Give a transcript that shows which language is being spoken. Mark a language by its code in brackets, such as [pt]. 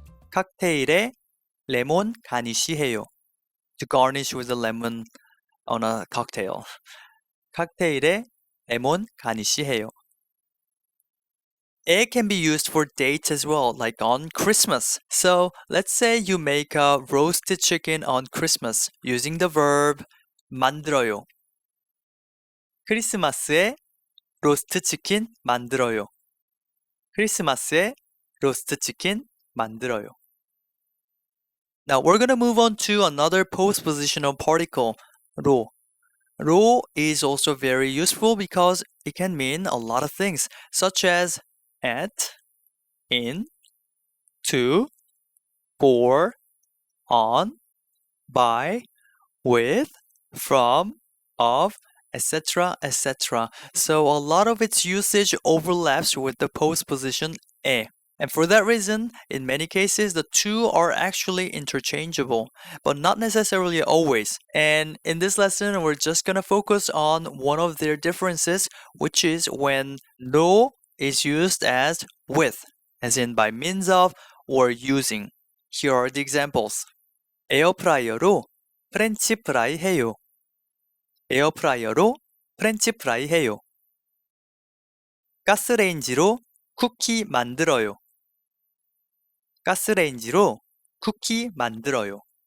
[ko] 칵테일에 레몬 가니쉬 해요. [en] To garnish with a lemon on a cocktail. [ko] 칵테일에 레몬 가니쉬 해요. [en] It can be used for dates as well, like on Christmas. So let's say you make a roasted chicken on Christmas using the verb 만들어요. [ko] 크리스마스에 로스트 치킨 만들어요. 크리스마스에 로스트 치킨 [en] 만들어요. Now we're gonna move on to another postpositional particle, 로. 로 is also very useful because it can mean a lot of things, such as at, in, to, for, on, by, with, from, of, etc., etc. So a lot of its usage overlaps with the postposition 에. And for that reason, in many cases, the two are actually interchangeable, but not necessarily always. And in this lesson, we're just gonna focus on one of their differences, which is when 로 is used as with, as in by means of or using. Here are the examples. [ko] 에어프라이어로 프렌치 프라이 해요. 에어프라이어로 프렌치 프라이 해요. 가스레인지로 쿠키 만들어요. 가스레인지로 쿠키 만들어요.